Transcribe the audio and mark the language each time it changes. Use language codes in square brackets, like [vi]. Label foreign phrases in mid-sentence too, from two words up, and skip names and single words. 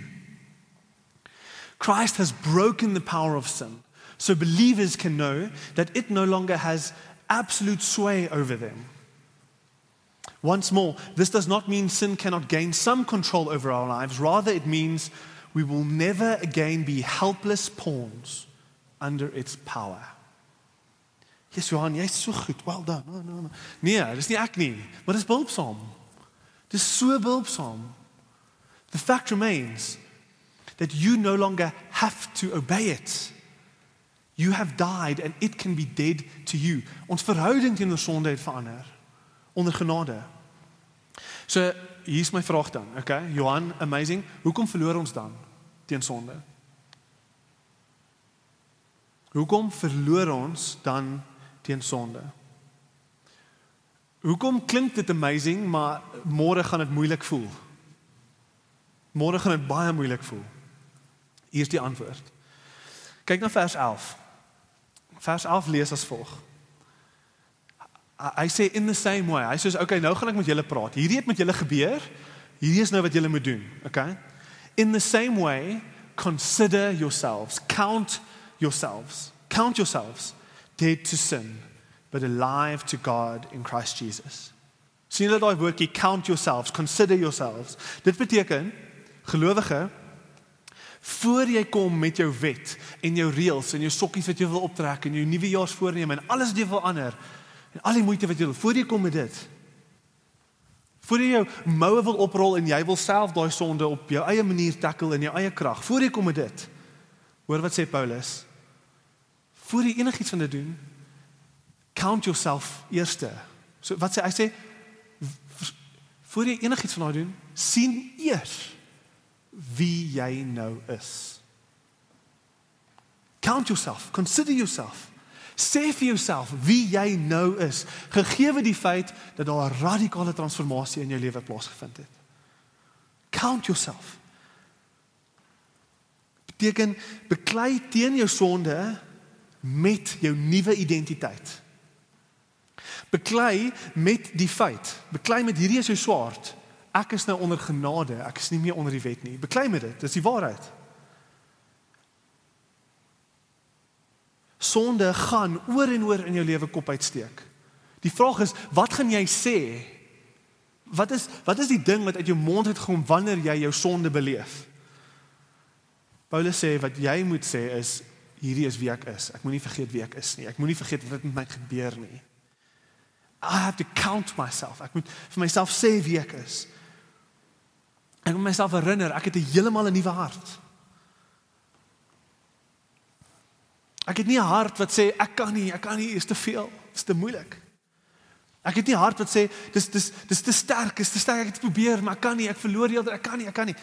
[en] Christ has broken the power of sin, so believers can know that it no longer has absolute sway over them. Once more, this does not mean sin cannot gain some control over our lives. Rather, it means we will never again be helpless pawns under its power. Yes, [af] Johan, jy's so goed. [en] Well done. No. [af] Nee, dis nie ek nie, maar dis behulpsaam. Dis so behulpsaam. [en] The fact remains that you no longer have to obey it. You have died and it can be dead to you. [af] Ons verhouding teenoor sonde het verander onder genade. So, hier's my vraag dan, okay? Johan, amazing. Hoekom verloor ons dan teen sonde? Hoekom verloor ons dan teen sonde? Hoekom klink dit amazing, maar môre gaan dit moeilik voel? Môre gaan dit baie moeilik voel. Hier is die antwoord. Kyk na vers 11. Vers 11 lees as volg. Hy sê [en] in the same way. [af] Hy sê, okay, nou gaan ek met julle praat. Hierdie het met julle gebeur. Hierdie is nou wat julle moet doen, okay? [en] In the same way, consider yourselves, count yourselves dead to sin, but alive to God in Christ Jesus. [af] Sien julle daai woordjie, [en] count yourselves, consider yourselves. [af] Dit beteken, gelowige, voor jy kom met jou wet en jou reëls en jou sokkies wat jy wil optrek en jou nuwejaarsvoorneme en alles wat jy wil ander en al die moeite wat jy wil, voor jy kom met dit, voor jy jou moue wil oprol en jy wil self daai sonde op jou eie manier tackle in jou eie krag, voor jy kom met dit, hoor wat sê Paulus, voor jy enigiets van dit doen, [en] count yourself eerste. [af] So wat sê, hy sê, voor jy enigiets van dit doen, sien eers wie jy nou is. [en] Count yourself, consider yourself. [af] Sê vir jouself wie jy nou is, gegeewe die feit dat daar 'n radikale transformasie in jou lewe plaasgevind het. [en] Count yourself. [af] Beteken, beklei teen jou sonde met jou nuwe identiteit. Beklei met die feit, beklei met hierdie is jou swaard, ek is nou onder genade, ek is nie meer onder die wet nie. Beklei met dit, dis die waarheid. Sonde gaan oor en oor in jou lewe kop uitsteek. Die vraag is, wat gaan jy sê? Wat is die ding wat uit jou mond uitkom wanneer jy jou sonde beleef? Paulus sê, wat jy moet sê is, hierdie is wie ek is. Ek moet nie vergeet wie ek is nie. Ek moet nie vergeet wat met my gebeur nie. [en] I have to count myself. [af] Ek moet vir myself sê wie ek is. Ek moet myself herinner, ek het heeltemal 'n nuwe hart. Ek het nie 'n hart wat sê, ek kan nie, is te veel, is te moeilik. Ek het nie 'n hart wat sê, dis te sterk, ek het probeer, maar ek kan nie, ek verloor die, ek kan nie.